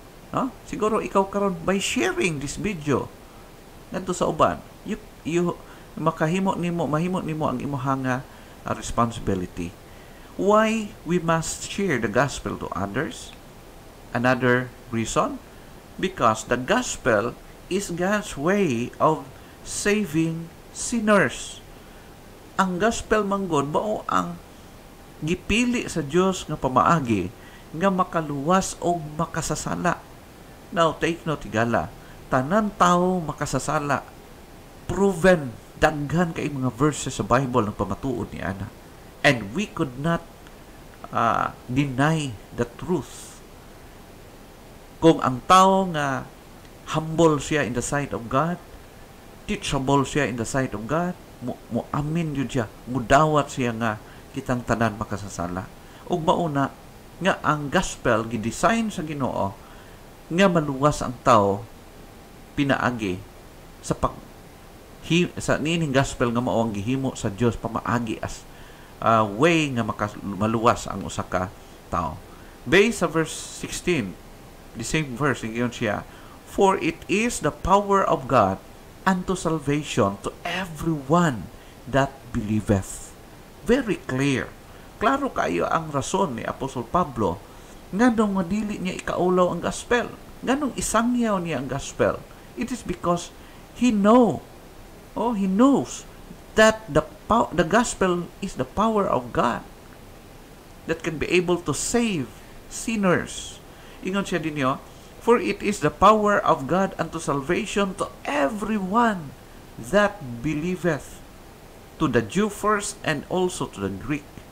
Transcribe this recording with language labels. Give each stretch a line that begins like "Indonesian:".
Cebuano: No? Siguro ikaw karon
English: by sharing this video
Cebuano: ngadto sa uban, you mahimo nimo ang imong responsibility.
English: Why we must share the gospel to others? Another reason, because the gospel is God's way of saving sinners.
Cebuano: Ang gospel manggod mao ang gipili sa Dios nga pamaagi nga makaluwas o makasasala.
English: Now take note
Cebuano: tigala, tanan tawo makasasala. Proven daghan kay mga verses sa Bible ang pamatuod ni ana.
English: And we could not deny the truth.
Cebuano: Kung ang tao nga humble siya
English: in the sight of God,
Cebuano: teachable siya in the sight of God, amin yun siya, mudawat siya nga kitang tanan makasasala. Ug mauna nga ang gospel gidesign sa Ginoo nga maluwas ang tao pinaagi sa nining gospel nga mao ang gihimo sa Dios pamaagi as way nga maluwas ang usa ka tao.
English: Based sa verse 16, the same verse,
Cebuano: ingon siya,
English: for it is the power of God unto salvation to everyone that believeth. Very clear.
Cebuano: Klaro kayo ang rason ni Apostol Pablo nganong madili niya ikaulaw ang gospel. Nganong isangyaw niya ang gospel.
English: It is because he knows that the gospel is the power of God that can be able to save sinners.
Cebuano: Ingon siya din niyo,
English: for it is the power of God unto salvation to everyone that believeth, to the Jew first and also to the Greek.